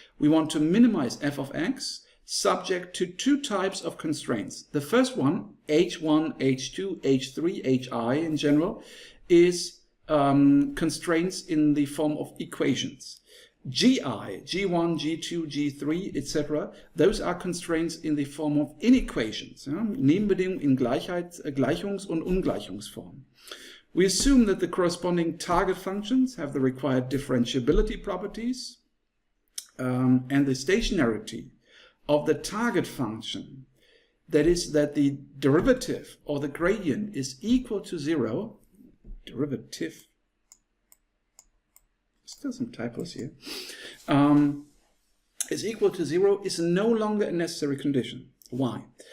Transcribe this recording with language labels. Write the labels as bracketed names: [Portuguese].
[English] We want to minimize f of x subject to two types of constraints. The first one, h1, h2, h3, hi in general, is constraints in the form of equations. Gi, g1, g2, g3, etc. Those are constraints in the form of inequations. [German] Nebenbedingungen in Gleichungs- und Ungleichungsform. [English] We assume that the corresponding target functions have the required differentiability properties, and the stationarity of the target function, that is, that the derivative or the gradient is equal to 0, derivative, still some typos here, is equal to 0 is no longer a necessary condition. Why?